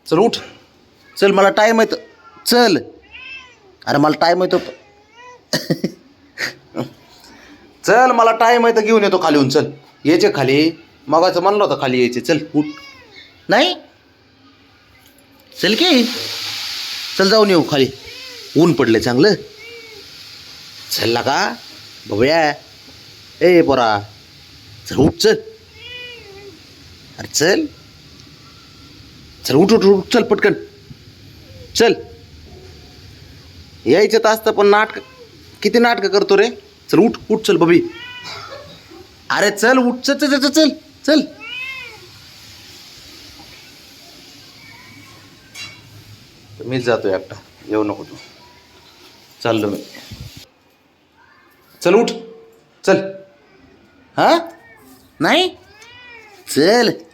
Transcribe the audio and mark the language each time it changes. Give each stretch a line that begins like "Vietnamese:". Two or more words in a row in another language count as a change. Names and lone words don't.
Marathi: चल उठ, चल मला टाईम आहे. चल अरे मला टाईम आहे. चल मला टाईम आहे तर घेऊन येतो खाली. चल यायचे खाली, मगाचं म्हणलं होतं खाली यायचे. चल उठ. नाही चल की, चल जाऊन येऊ खाली. ऊन पडले चांगलं. चल का बबड्या, ए पोरा चल उठ. चल अरे चल चल उठ उठ उठ. चल पटकन चल. यायचं तर असतं पण नाटक, किती नाटकं करतो रे. चल उठ उठ. चल बबी, अरे चल उठ. चल चल चल चल चल. मीच जातो एकटा, येऊ नको तू. चाललो मी. चल उठ. चल. हा नाही चल.